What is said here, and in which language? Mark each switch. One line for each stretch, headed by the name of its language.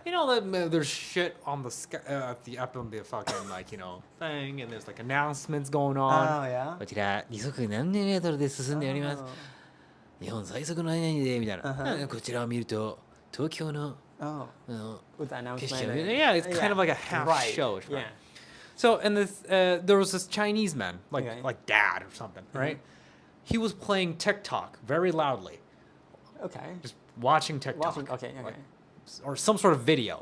English: You know that there's shit on the sky, up on the fucking thing, and there's like announcements going on. Oh yeah.
Japanese: こちら時速何メートルで進んでおります。日本最速の何々でみたいな。こちらを見ると東京の
English: With the announcement.
Japanese: 景色を見る。
English: Yeah, it's kind of like a half right. show. Yeah. So and this there was this Chinese man, Okay. like dad or something, right? He was playing TikTok very loudly, Okay. just watching TikTok. Okay. Like, or some sort of video,